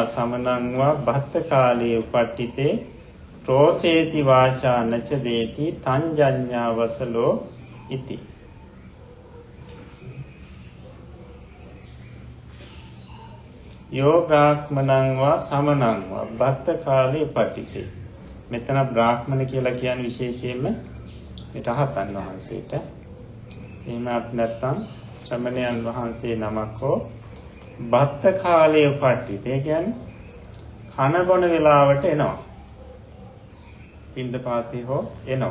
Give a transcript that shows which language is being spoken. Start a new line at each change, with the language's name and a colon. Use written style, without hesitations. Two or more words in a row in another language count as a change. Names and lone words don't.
Pali: සමනං වා භත්ත කාලේ උපට්ඨිතේ රෝසේති වාචා නච දේති තංජඤ්ඤා වසලෝ ඉති. යෝ බ්‍රාහ්මණං වා සමනං වා භත්ත කාලේ උපට්ඨිතේ.
Sinhala: මෙතන බ්‍රාහ්මණ කියලා කියන්නේ විශේෂයෙන්ම මේ රහතන් වහන්සේට. එහෙමත් නැත්නම් ශ්‍රමණයන් වහන්සේ නමක් හෝ භත්ත කාලයේ උපට්ඨිත. ඒ කියන්නේ කන බොන වෙලාවට එනවා. පින්දපාතේ හෝ එනවා.